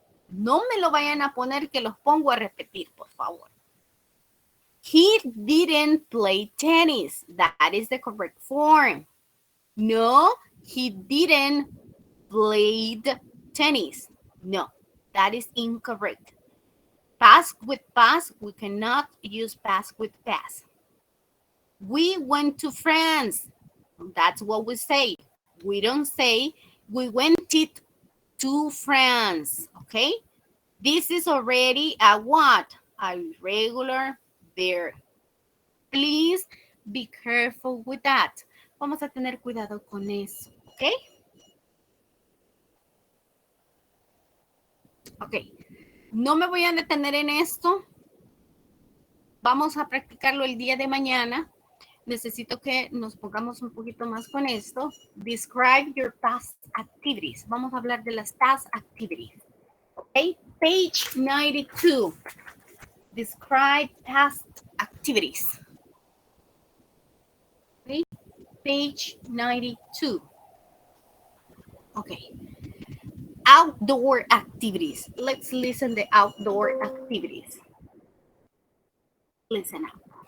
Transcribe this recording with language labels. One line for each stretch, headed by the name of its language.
Spanish: No me lo vayan a poner que los pongo a repetir, por favor.
English: He didn't play tennis. That is the correct form. No, he didn't play tennis. No, that is incorrect. Past with past, we cannot use past with past. We went to France. That's what we say. We don't say we went to France, okay? This is already a what? A regular verb. Please be careful with that.
Spanish: Vamos a tener cuidado con eso, ¿ok? Ok. No me voy a detener en esto. Vamos a practicarlo el día de mañana. necesito que nos pongamos un poquito más con esto.
English: Describe your past activities.
Spanish: Vamos a hablar de las
English: past activities. Okay, page 92. Describe past activities. Okay, page 92. Okay. Outdoor activities. Let's listen to outdoor activities. Listen up.